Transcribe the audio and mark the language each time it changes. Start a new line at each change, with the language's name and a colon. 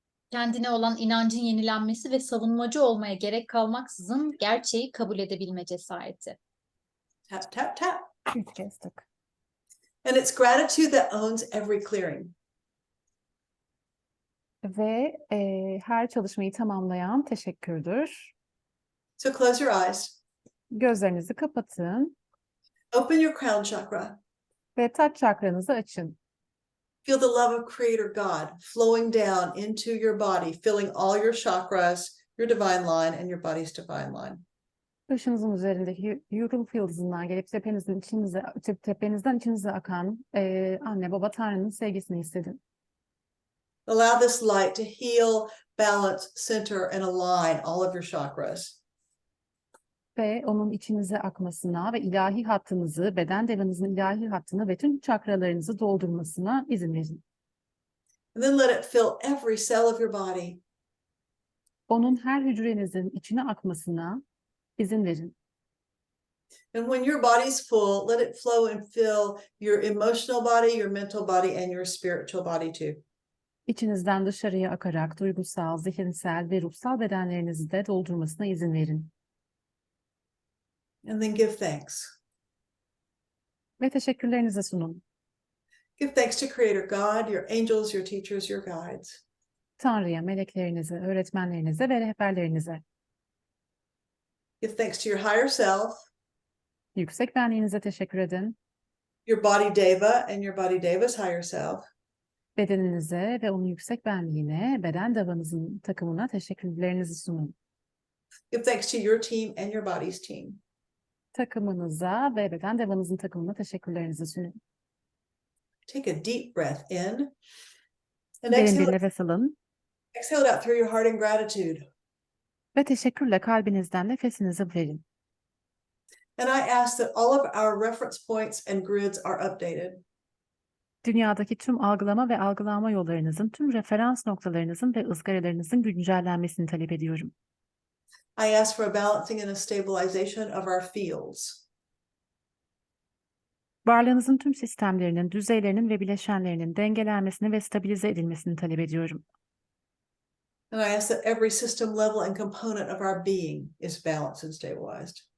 Turkish: Kendine olan inancın yenilenmesi ve savunmacı olmaya gerek kalmaksızın gerçeği kabul edebilme cesareti.
English: Tap, tap, tap.
Turkish: 3 kez tık.
English: And it's gratitude that owns every clearing.
Turkish: Ve her çalışmayı tamamlayan teşekkürdür.
English: So close your eyes.
Turkish: Gözlerinizi kapatın
English: Open your crown chakra.
Turkish: ve taç çakranızı açın.
English: Feel the love of Creator God flowing down into your body, filling all your chakras, your divine line, and your body's divine line.
Turkish: Başınızın üzerindeki yuruluk yıldızından gelip tepenizden içinize akan anne baba Tanrı'nın sevgisini hissedin.
English: Allow this light to heal, balance, center, and align all of your chakras.
Turkish: Ve onun içinize akmasına ve ilahi hattınızı, beden devanızın ilahi hattını ve tüm çakralarınızı doldurmasına izin verin.
English: And then let it fill every cell of your body.
Turkish: Onun her hücrenizin içine akmasına izin verin.
English: And when your body's full, let it flow and fill your emotional body, your mental body, and your spiritual body too.
Turkish: İçinizden dışarıya akarak duygusal, zihinsel ve ruhsal bedenlerinizi de doldurmasına izin verin.
English: And then give thanks.
Turkish: Ve teşekkürlerinizi sunun.
English: Give thanks to Creator God, your angels, your teachers, your guides.
Turkish: Tanrı'ya, meleklerinize, öğretmenlerinize ve rehberlerinize.
English: Give thanks to your higher self,
Turkish: Yüksek benliğinize teşekkür edin.
English: your body deva and your body deva's higher self.
Turkish: Bedeninize ve onun yüksek benliğine, beden davanızın takımına teşekkürlerinizi sunun.
English: Give thanks to your team and your body's team.
Turkish: Takımınıza ve beden davanızın takımına teşekkürlerinizi sunun.
English: Take a deep breath in and
Turkish: Derin bir
English: exhale,
Turkish: nefes alın
English: exhale it out through your heart in gratitude.
Turkish: ve teşekkürle kalbinizden nefesinizi verin.
English: And I ask that all of our reference points and grids are updated.
Turkish: Dünyadaki tüm algılama ve algılama yollarınızın, tüm referans noktalarınızın ve ızgaralarınızın güncellenmesini talep ediyorum.
English: I ask for a balancing and a stabilization of our fields.
Turkish: Varlığınızın tüm sistemlerinin, düzeylerinin ve bileşenlerinin dengelenmesini ve stabilize edilmesini talep ediyorum.
English: And I ask that every system level and component of our being is balanced and stabilized.